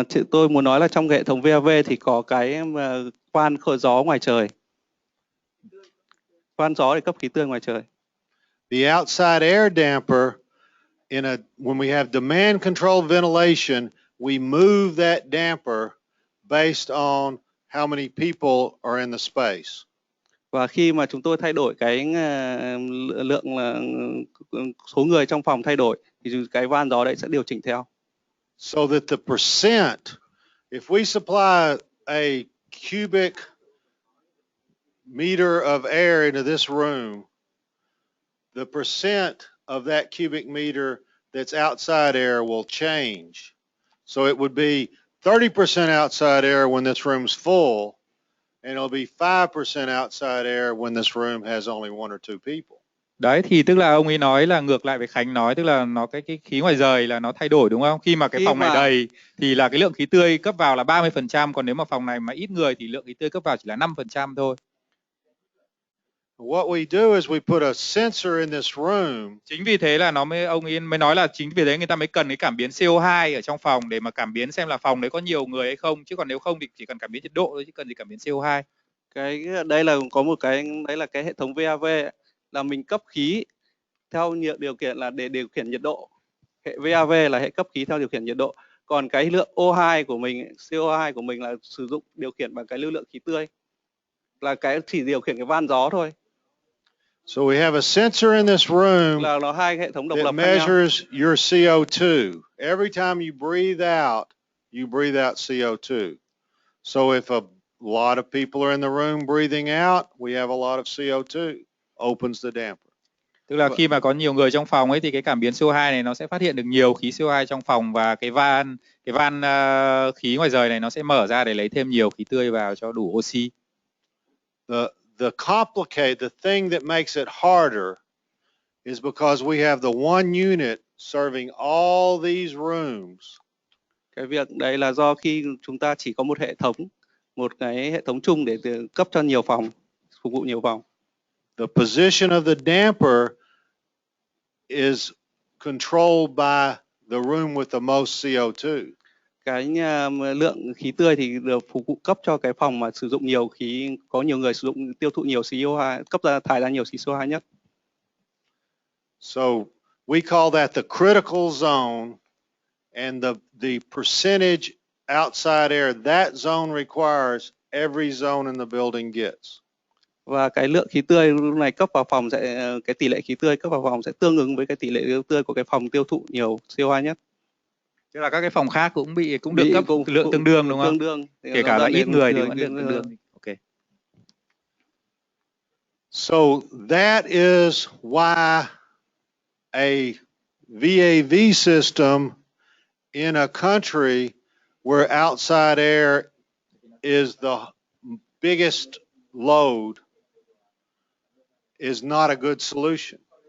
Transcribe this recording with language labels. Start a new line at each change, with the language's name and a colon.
Vietnamese: Tôi muốn nói là trong hệ thống VAV thì có cái Fan khởi gió ngoài trời. Fan gió để cấp khí tươi ngoài trời.
English: The outside air damper, when we have demand controlled ventilation, we move that damper based on how many people are in the space.
Vietnamese: Và khi mà chúng tôi thay đổi cái lượng là số người trong phòng thay đổi thì cái van gió đấy sẽ điều chỉnh theo.
English: So that the percent, if we supply a cubic meter of air into this room, the percent of that cubic meter that's outside air will change. So it would be 30% outside air when this room's full, and it'll be 5% outside air when this room has only one or two people.
Vietnamese: Đấy thì tức là ông ấy nói là ngược lại với Khánh nói, tức là nó cái khí ngoài rời là nó thay đổi đúng không? Khi mà cái phòng này đầy thì là cái lượng khí tươi cấp vào là 30%, còn nếu mà phòng này mà ít người thì lượng khí tươi cấp vào chỉ là 5% thôi.
English: What we do is we put a sensor in this room.
Vietnamese: Chính vì thế là ông ấy mới nói là chính vì thế người ta mới cần cái cảm biến CO2 ở trong phòng để mà cảm biến xem là phòng đấy có nhiều người hay không, chứ còn nếu không thì chỉ cần cảm biến nhiệt độ thôi, chứ cần gì cảm biến CO2. Cái đây là có một cái đấy là cái hệ thống VAV ấy, là mình cấp khí theo điều kiện là để điều khiển nhiệt độ. Hệ VAV là hệ cấp khí theo điều khiển nhiệt độ. Còn cái lượng O2 của mình, CO2 của mình là sử dụng điều khiển bằng cái lưu lượng khí tươi. Là cái chỉ điều khiển cái van gió thôi.
English: So we have a sensor in this room
Vietnamese: là nó hai hệ thống độc
English: that
Vietnamese: lập khác nhau.
English: measures your CO2. Every time you breathe out CO2. So if a lot of people are in the room breathing out, we have a lot of CO2. Opens the damper.
Vietnamese: Tức là khi mà có nhiều người trong phòng ấy thì cái cảm biến CO2 này nó sẽ phát hiện được nhiều khí CO2 trong phòng, và cái van khí ngoài rời này nó sẽ mở ra để lấy thêm nhiều khí tươi vào cho đủ oxy.
English: The thing that makes it harder is because we have the one unit serving all these rooms.
Vietnamese: Cái việc đấy là do khi chúng ta chỉ có một cái hệ thống chung để cấp cho nhiều phòng, phục vụ nhiều phòng.
English: The position of the damper is controlled by the room with the most CO2.
Vietnamese: Cái lượng khí tươi thì được phục vụ cấp cho cái phòng mà sử dụng nhiều khí, có nhiều người sử dụng tiêu thụ nhiều CO2, cấp ra thải ra nhiều khí CO2 nhất.
English: So we call that the critical zone, and the percentage outside air that zone requires, every zone in the building gets.
Vietnamese: Và cái lượng khí tươi lúc này cấp vào phòng cái tỷ lệ khí tươi cấp vào phòng sẽ tương ứng với cái tỷ lệ khí tươi của cái phòng tiêu thụ nhiều CO2 nhất. Tức là các cái phòng khác cũng được cấp lượng tương đương đúng không? Tương đương. Kể cả là ít người thì vẫn được tương đương.
English: Okay. So that is why a VAV system in a country where outside air is the biggest load is not a good solution.